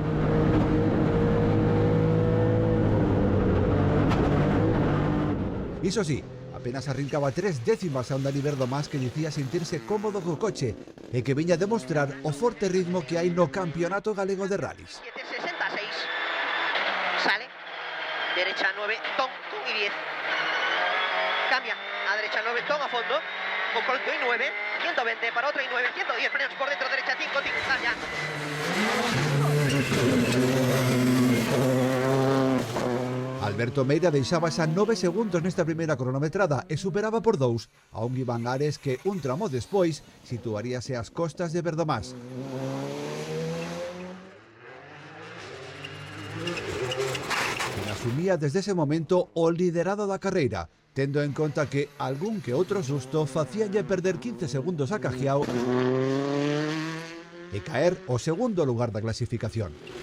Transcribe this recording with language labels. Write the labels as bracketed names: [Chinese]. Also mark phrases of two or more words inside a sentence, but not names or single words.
[Galician] Iso sí, apenas arrincaba 3 décimas a un Dani Verdomás que dicía sentirse cómodo co coche e que viña a demostrar o forte ritmo que hai no Campeonato Galego de Rallys. [Spanish] 766. Sale. Derecha 9, ton y 10. Cambia a derecha 9, ton a fondo, con corto y 9, 120 para otra y 9, 110, frenos por dentro, derecha 5, cambia. [Galician] Alberto Meira deixaba xa 9 segundos nesta primeira cronometrada e superaba por 2 a un Iván Ares que un tramo despois situaríase ás costas de Verdomás. Asumía desde ese momento o liderado da carreira, tendo en conta que algún que outro susto facíanlle perder 15 segundos a Cajiao e caer ao segundo lugar da clasificación.